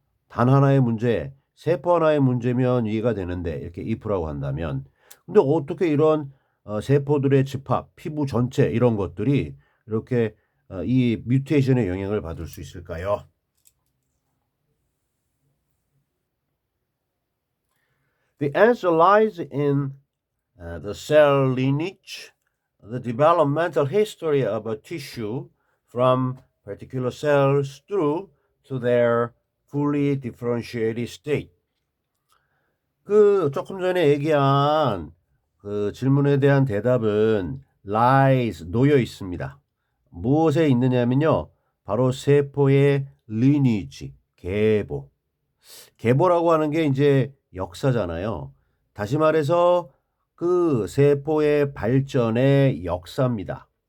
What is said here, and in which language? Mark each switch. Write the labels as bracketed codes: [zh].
[ko] 단 하나의 문제, 세포 하나의 문제면 이해가 되는데 이렇게 if라고 한다면 근데 어떻게 이런 세포들의 집합, 피부 전체 이런 것들이 이렇게 이 뮤테이션의 영향을 받을 수 있을까요? [en] The answer lies in the cell lineage, the developmental history of a tissue from particular cells through to their fully differentiated state. [ko] 그 조금 전에 얘기한 그 질문에 대한 대답은 lies 놓여 있습니다. 무엇에 있느냐면요. 바로 세포의 lineage, 계보. 계보라고 하는 게 이제 역사잖아요. 다시 말해서 그 세포의 발전의 역사입니다.